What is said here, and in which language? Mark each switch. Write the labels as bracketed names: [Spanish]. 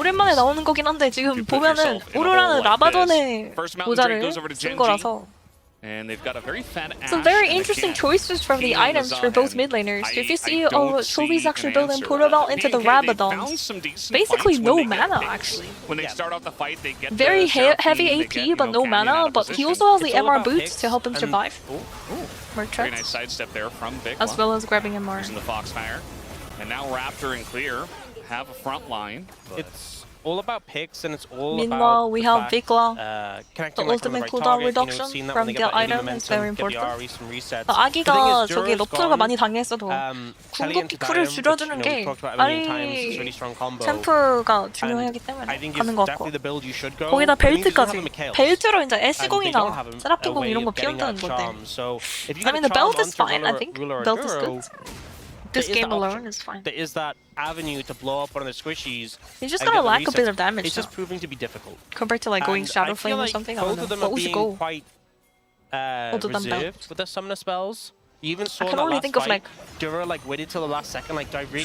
[Korean] 오랜만에 나오는 거긴 한데 지금 보면은 오로라는 라바돈의 모자를 쓴 거라서. [English] And they've got a very fat Some very interesting choices from the items for both mid laners. If you see Chovy's actually building Portobello into the Rabadons, basically no mana actually. When they start off the fight, they get very heavy AP but no mana, but he also has the MR boots to help him survive. Very nice sidestep there from Vic. As well as grabbing MR. Using the Foxfire. And now Raptor and Clear have a front line. It's all about picks, and it's all Meanwhile, about we have Vikla. The ultimate cooldown reduction from the item is very important. [Korean] 아기가 저기 너프가 많이 당했어도 궁극기 쿨을 줄여주는 게 아리 챔프가 중요하기 때문에 가는 것 같고 거기다 벨트까지 벨트로 이제 애쉬공이나 세라핀공 이런 거 피한다는 건데 [English] I mean the belt is fine, I think. Belt is good. This game alone is fine. There is that avenue to blow up one of the squishies. He's just gonna lack a bit of damage. It's just proving to be difficult. Compared to like going Shadow Flame or something, I don't know. What we should go? Reserved with their summoner spells. You even saw I in can that only last think of fight, like Dura like waited till the last second, like, do I really